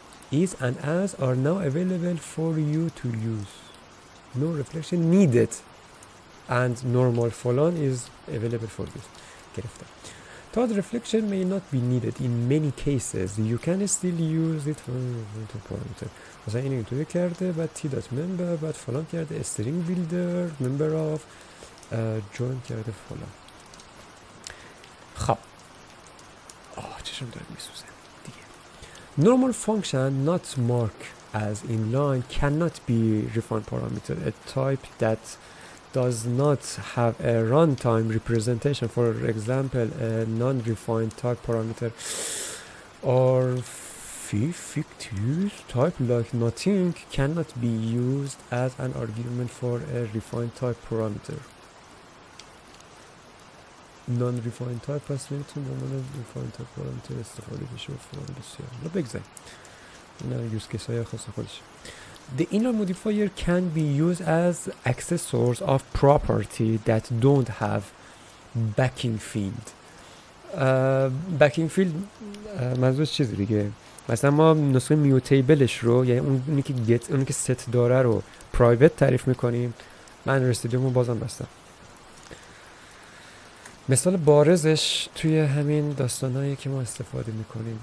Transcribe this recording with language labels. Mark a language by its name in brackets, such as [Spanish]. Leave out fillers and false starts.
[English] is and as are now available for you to use. No reflection needed and normal فلان is available for use. گرفتم. Thought reflection may not be needed in many cases. You can still use it for parameter. [Persian] مثلا این اینطوری کرده بعد t.member بعد فلان کرده string builder member of join کرده فلان. خب چشم داره میسوزه دیگه. [English] Normal function not marked as inline cannot be refined parameter. A type that does not have a runtime representation, for example, a non-refined type parameter or fictitious type like nothing cannot be used as an argument for a refined type parameter. [Persian] Non-refined type پس نمیتونه non-refined type parameter استفاده بشه و فلان بسیار. حالا بگذاریم اینا یوز کیس های خاص خودش. [English] The inner modifier can be used as accessors of property that don't have backing field. [Persian] backing field منظورش چیزی دیگه. مثلا ما نسخه میوتیبلش رو یعنی اونی که ست داره رو پرایوت تعریف میکنیم. من رسیدیمو بازم بستم. مثال بارزش توی همین داستانایی که ما استفاده میکنیم.